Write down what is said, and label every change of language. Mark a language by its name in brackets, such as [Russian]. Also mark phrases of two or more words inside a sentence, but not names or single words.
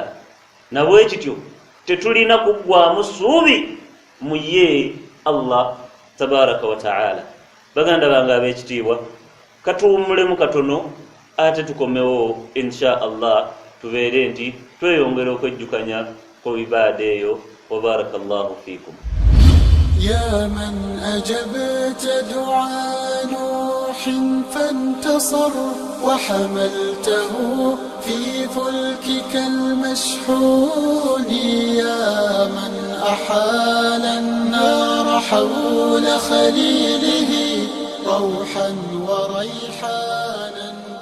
[Ganda] Na bwe kityo tetulina kuggwaamu ssuubi mu ye [Arabic] الله تبارك وتعالى. [Ganda] Baganda bange ab'ekitiibwa, katuwummulemu katono ate tukomewo [Arabic] إن شاء الله [Ganda] tubeere nti tweyongera okwejjukanya ku ibaada eyo. [Arabic] وبارك الله فيكم. يا من أجبت دعاء نوح روح فانتصر وحملته في فلكك المشحون يا من أحال النار حول خليله روحا وريحانا